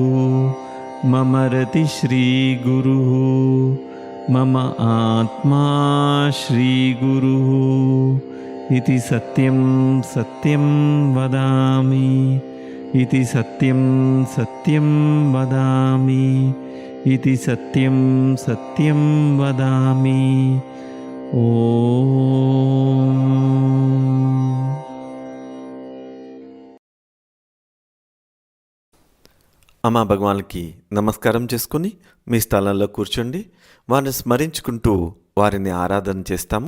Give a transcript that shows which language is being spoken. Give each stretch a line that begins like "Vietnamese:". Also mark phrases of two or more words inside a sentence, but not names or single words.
Sanskrit: मम रतिश्रीगुरुः मम आत्मा श्रीगुरुः इति सत्यं सत्यं वदामि इति सत्यं सत्यं वदामि इति सत्यं सत्यं वदामि ఓం.
Telugu: అమ్మా భగవాన్కి నమస్కారం చేసుకుని మీ స్థలంలో కూర్చోండి. వారిని స్మరించుకుంటూ వారిని ఆరాధన చేస్తాము.